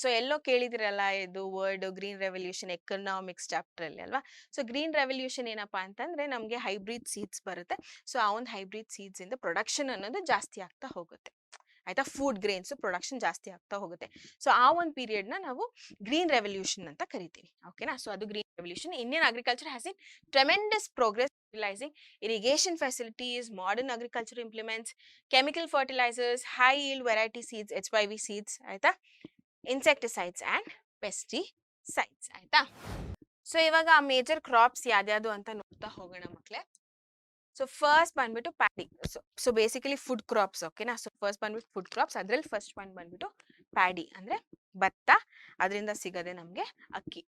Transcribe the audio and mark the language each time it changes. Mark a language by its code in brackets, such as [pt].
[kn] So ಎಲ್ಲೋ ಕೇಳಿದಿರಲ್ಲ ಇದು word green revolution economics chapter ಅಲ್ಲಿ ಅಲ್ವಾ. ಸೊ ಗ್ರೀನ್ ರೆವಲ್ಯೂಷನ್ ಏನಪ್ಪಾ ಅಂತಂದ್ರೆ ನಮ್ಗೆ ಹೈಬ್ರಿಡ್ ಸೀಡ್ಸ್ ಬರುತ್ತೆ. ಸೊ ಆ ಒಂದು ಹೈಬ್ರಿಡ್ ಸೀಡ್ಸ್ ಇಂದ ಪ್ರೊಡಕ್ಷನ್ ಅನ್ನೋದು ಜಾಸ್ತಿ ಆಗ್ತಾ ಹೋಗುತ್ತೆ. ಆಯ್ತಾ? ಫುಡ್ ಗ್ರೇನ್ಸ್ ಪ್ರೊಡಕ್ಷನ್ ಜಾಸ್ತಿ ಆಗ್ತಾ ಹೋಗುತ್ತೆ. ಸೊ ಆ ಒಂದು ಪೀರಿಯಡ್ ನ ನಾವು ಗ್ರೀನ್ ರೆವಲ್ಯೂಷನ್ ಅಂತ ಕರಿತೀವಿ. ಓಕೆನಾ? ಸೊ ಅದು green revolution. [en] Indian agriculture has in tremendous progress utilizing irrigation facilities, modern agriculture implements, chemical fertilizers, high yield variety seeds, HYV seeds, ಆಯ್ತಾ? Insecticides and pesticides. ಆಯ್ತಾ? [kn] ಸೊ ಇವಾಗ ಆ ಮೇಜರ್ ಕ್ರಾಪ್ಸ್ ಯಾವ್ದು ಅಂತ ನೋಡ್ತಾ ಹೋಗೋಣ ಮಕ್ಳೇ. ಸೊ ಫಸ್ಟ್ ಬಂದ್ಬಿಟ್ಟು paddy. So basically food crops. ಓಕೆನಾ? ಸೊ ಫಸ್ಟ್ ಬಂದ್ಬಿಟ್ಟು ಫುಡ್ ಕ್ರಾಪ್ಸ್. ಅದ್ರಲ್ಲಿ ಫಸ್ಟ್ ಒನ್ ಬಂದ್ಬಿಟ್ಟು ಪ್ಯಾಡಿ ಅಂದ್ರೆ ಭತ್ತ, ಅದರಿಂದ ಸಿಗದೆ ನಮ್ಗೆ ಅಕ್ಕಿ.